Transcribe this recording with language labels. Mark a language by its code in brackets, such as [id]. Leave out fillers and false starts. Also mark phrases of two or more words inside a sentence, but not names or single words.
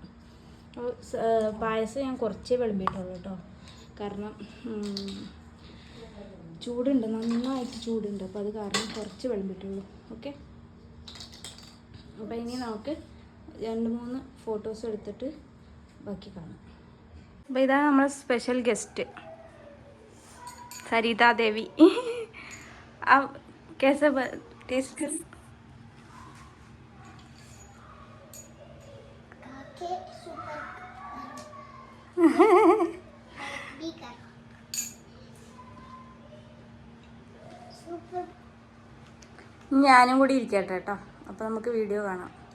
[ml] അപ്പോൾ പായസം ഞാൻ കുറച്ചേ വിളമ്പിയിട്ടുള്ളൂ കേട്ടോ, കാരണം ചൂടുണ്ട്, നന്നായിട്ട് ചൂടുണ്ട്. അപ്പോൾ അത് കാരണം കുറച്ച് വിളമ്പിട്ടുള്ളൂ. ഓക്കെ, അപ്പോൾ ഇനി നമുക്ക് 2-3 ഫോട്ടോസ് എടുത്തിട്ട് ബാക്കി കാണാം. അപ്പോൾ ഇതാണ് നമ്മളെ [en] special guest [ml] സരിതാ ദേവി. [hi] कैसे टेस्ट कर? काके सुपर बीकर सुपर. [ml] ഞാനും കൂടി ഇരിക്കട്ടെ കേട്ടോ, അപ്പോൾ നമുക്ക് വീഡിയോ കാണാം.